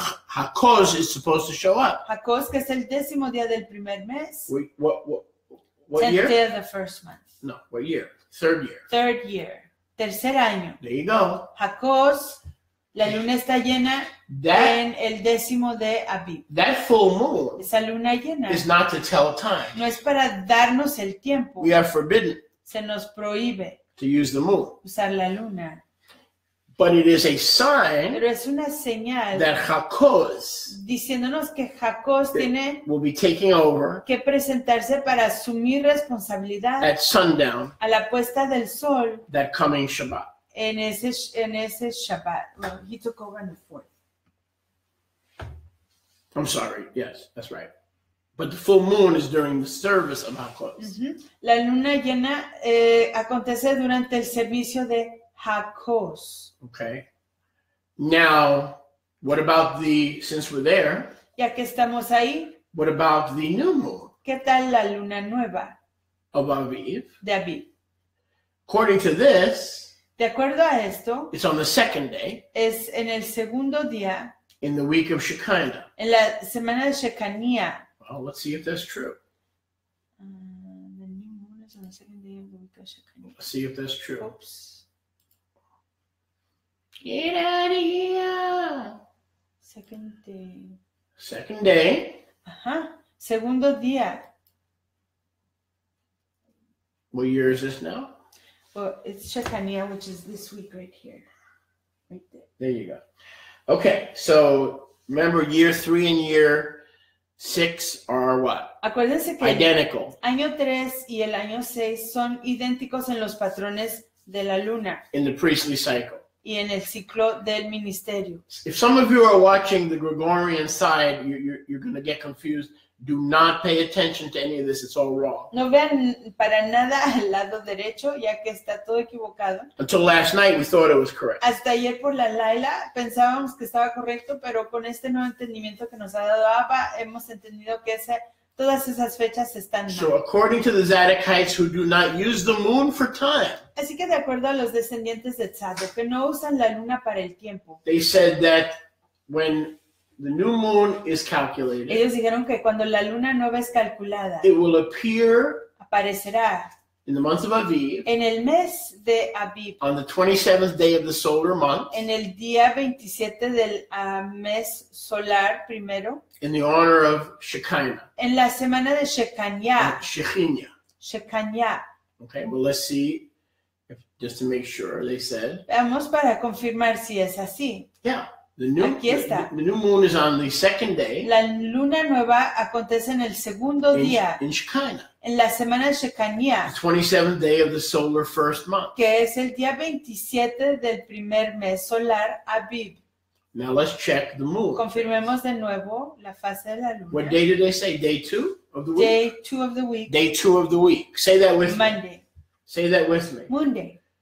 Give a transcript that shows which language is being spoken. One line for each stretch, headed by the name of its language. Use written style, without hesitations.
English: Hakos is supposed to show up.
Spanish: Jacós, que es el 10º día del primer mes.
English: What 10th year? day of the first month. No, what year? 3rd year. Third year,
Spanish: tercer año.
English: There you go.
Spanish: Jacós, la luna está llena
English: That
Spanish: en el 10º de Aviv.
English: full moon
Spanish: Esa luna llena
English: is not to tell time.
Spanish: no es para darnos el tiempo.
English: We are forbidden
Spanish: Se nos prohíbe
English: to use the moon.
Spanish: usar la luna.
English: But it is a sign
Spanish: Pero es una señal
English: that Hakos
Spanish: diciéndonos que Jacós tiene
English: will be taking over
Spanish: que presentarse para asumir responsabilidad
English: at sundown
Spanish: a la puesta del sol
English: that coming Shabbat.
Spanish: en ese Shabbat.
English: Well, he took over on the 4th. I'm sorry. Yes, that's right. But the full moon is during the service of Hakos. Ujú.
Spanish: La luna llena acontece durante el servicio de Jacós.
English: Okay. Now, what about since we're there,
Spanish: Ya que estamos ahí,
English: what about the new moon?
Spanish: ¿Qué tal la luna nueva
English: of Aviv?
Spanish: de Abib?
English: According to this,
Spanish: De acuerdo a esto,
English: it's on the second day
Spanish: es en el segundo día,
English: in the week of Shekinah.
Spanish: en la semana de Shekanía.
English: Well, let's see if that's true. The new moon is on the second day of the week of Shekanah. Let's see if that's true. Oops. Get out of here. Second day. Second day.
Spanish: Ajá. Segundo día.
English: What year is this now? Well, it's Shekanah, which is this week right here. Right there. There you go. Okay, so remember year 3 and year 6 are what?
Spanish: Acuérdense que
English: Identical
Spanish: el año 3 y el año 6 son idénticos en los patrones de la luna
English: in the priestly cycle.
Spanish: y en el ciclo del ministerio.
English: If some of you are watching the Gregorian side, you're going to get confused. Do not pay attention to any of this. It's all wrong.
Spanish: No vean para nada al lado derecho, ya que está todo equivocado.
English: Until last night, we thought it was correct.
Spanish: Hasta ayer por la Laila pensábamos que estaba correcto, pero con este nuevo entendimiento que nos ha dado Abba, hemos entendido que todas esas fechas están
English: So
Spanish: mal.
English: according to the Zadokites who do not use the moon for time,
Spanish: Así que de acuerdo a los descendientes de Tzadok, que no usan la luna para el tiempo,
English: they said that when the new moon is calculated,
Spanish: ellos dijeron que cuando la luna nueva es calculada,
English: it will appear
Spanish: aparecerá
English: in the month of Aviv
Spanish: en el mes de Abib,
English: on the 27th day of the solar month
Spanish: en el día 27 del mes solar primero,
English: in the honor of Shekinah.
Spanish: en la semana de Shekanah.
English: Shekinah. Okay, well, let's see, just to make sure, they said.
Spanish: Veamos para confirmar si es así.
English: Yeah, the new moon is on the second day
Spanish: La luna nueva acontece en el segundo día,
English: in Shekinah,
Spanish: en la semana de Shekanah,
English: the 27th day of the solar first month.
Spanish: que es el día 27 del primer mes solar, Abib.
English: Now let's check the moon.
Spanish: Confirmemos de nuevo la fase de la luna.
English: What day did they say? Day 2 of the week? Day 2 of the week, Day 2 of the week. Say that with me. Monday, Say that with me. Monday,